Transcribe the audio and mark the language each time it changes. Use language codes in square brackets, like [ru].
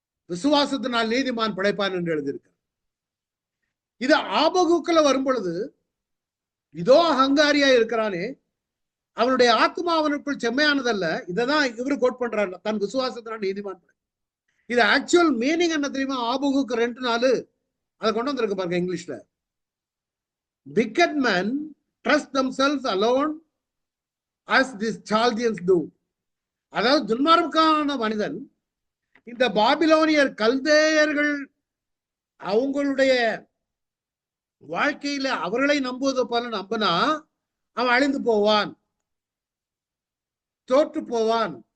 [ta] விசுவாசத்தினால் நீதிமான் பிழைப்பான் என்று எழுதியிருக்க. இது ஆபகுக்குல வரும் பொழுது, இதோ அகங்காரியா இருக்கிறானே, அவனுடைய ஆத்மா அவனுக்குள் செம்மையானதல்ல. இததான் இவரு கோட் பண்றாரு, தன் விசுவாசத்தினால் நீதிமான். இது ஆக்சுவல் மீனிங் என்ன தெரியுமா? ஆபகுக்கு 2:4 அதை கொண்டு வந்திருக்கு பாருங்க இங்கிலீஷ்ல. [en] Wicked men trust themselves alone as these Chaldeans do. [ta] அதாவது துன்மார்க்கான மனிதன் இந்த பாபிலோனியர் கல்தேயர்கள் அவங்களுடைய வாழ்க்கையில அவர்களை நம்புவது போல நம்பினா அவன் அழிந்து போவான், தோற்று போவான்.